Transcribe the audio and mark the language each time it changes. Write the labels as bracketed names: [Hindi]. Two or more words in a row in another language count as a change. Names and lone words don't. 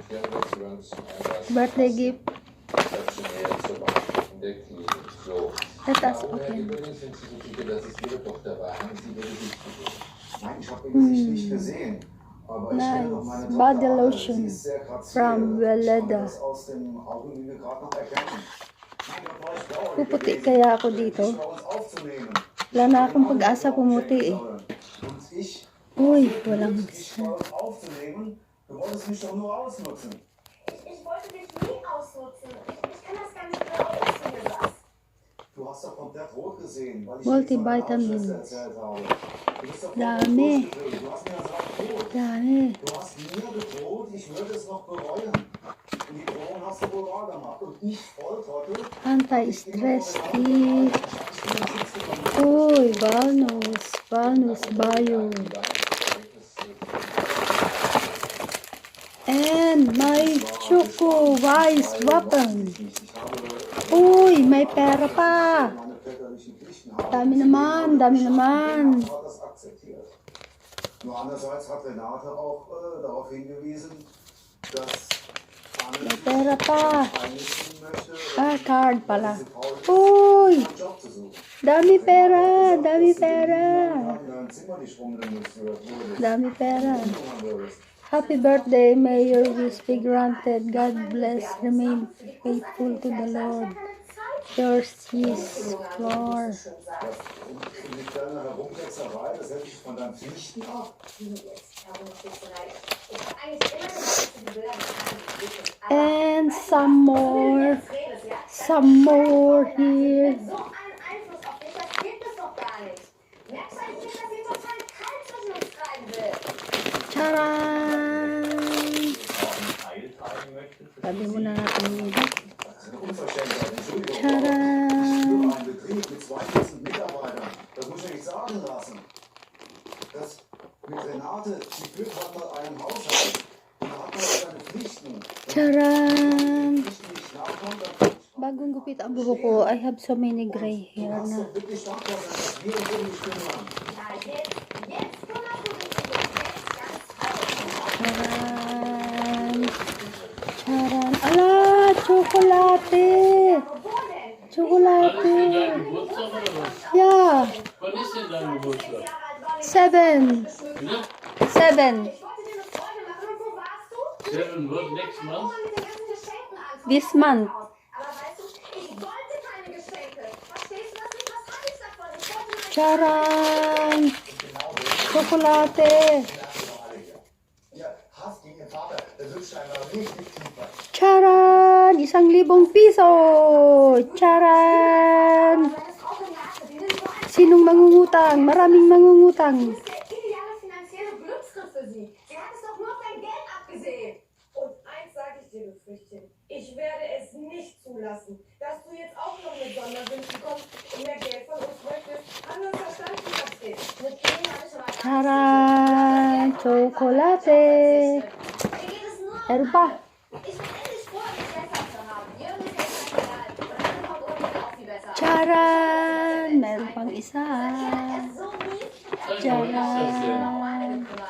[English] Birthday gift. Let us open. Nice body lotion from Valeda. [Filipino] Puputi kaya ako dito. Wala na akong pag-asa pumuti eh. Uy, walang bisa. [German] Du wolltest mich doch nur ausnutzen. Ich wollte dich nie ausnutzen. Ich kann das gar nicht glauben, was du mir sagst. Du hast doch komplett rot gesehen, weil ich [English] Multivitamins. [German] erzählt habe. Du bist doch [Filipino] Dami. [German] Du hast mir gesagt, rot. [Filipino] Dami. [German] Du hast mir gedroht, ich würde es noch bereuen. Und die Drohung hast du wohl wahr gemacht. Und ich, Volltrottel, [English] Anti-stress tea. Uy, Valnus Bio. And my Choco Wise Weapon. [Filipino] Uy, may pera pa. Dami naman. [German] Nur andererseits hat Renate auch darauf hingewiesen, dass [Filipino] May pera pa. Card pala. Uy, dami pera. [English] Happy birthday, may your wish be granted. God bless, remain faithful to the Lord. Yours is Floor. And some more here. Charan! [Filipino] Sabi mo na natin dito. Charan! [German] Das muss ich nicht sagen lassen. Das mit Renate, die führt halt mal einen Haushalt. Und da hat man seine Pflichten. [Filipino] Charan! Bagong gupit ang buhok ko, [English] I have so many gray hair na. [Filipino] Charan! Ala! Tsokolate! [German] Ja! [English] 7 what, next month? This month. Charan! [Filipino] Tsokolate! Charan! 1,000 piso! Charan! Sinong mangungutang? Maraming mangungutang. [German] Ich werde es nicht zulassen, dass du jetzt auch noch mit Sonderwünschen kommst und mehr Geld von uns möchtest. Anders verstanden, was steht. [Filipino] Charan! Tsokolate! Meron pa. Charan! Meron pang isa. Charan!